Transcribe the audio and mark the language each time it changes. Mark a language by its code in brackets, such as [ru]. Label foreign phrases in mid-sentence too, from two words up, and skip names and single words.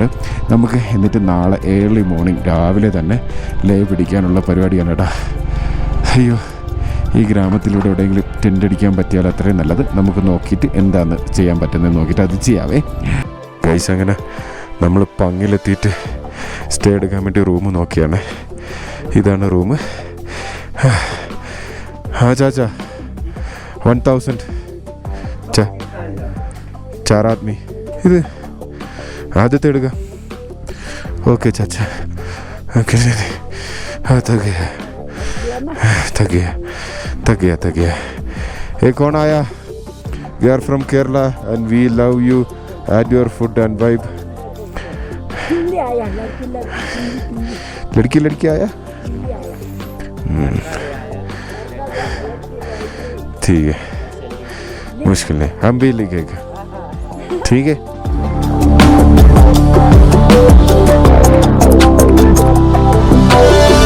[ml] നമുക്ക് എന്നിട്ട് നാളെ [en] early morning [ml] രാവിലെ തന്നെ ലേ പിടിക്കാനുള്ള പരിപാടിയാണ് കേട്ടോ. അയ്യോ, ഈ ഗ്രാമത്തിലൂടെ എവിടെയെങ്കിലും ടെൻ്റ് അടിക്കാൻ പറ്റിയാൽ അത്രയും നല്ലത്. നമുക്ക് നോക്കിയിട്ട് എന്താണെന്ന് ചെയ്യാൻ പറ്റുന്നതെന്ന് നോക്കിയിട്ട് അത് ചെയ്യാവേ ഗൈസ്. അങ്ങനെ നമ്മൾ പങ്ങിലെത്തിയിട്ട് സ്റ്റേ എടുക്കാൻ വേണ്ടി റൂം നോക്കിയാണ്. ഇതാണ് റൂം. [hi] चाचा 1000 चार आदमी. [ml] ഇത് ആദ്യത്തെ എടുക്കാം. ഓക്കെ ചാച്ച, ഓക്കെ. [hi] थक गया. ये कौन आया? [en] We are from Kerala and we love you and your food and vibe. [hi] लड़की आया. ठीक है, मुश्किल नहीं, हम भी लिखेगा. ठीक है.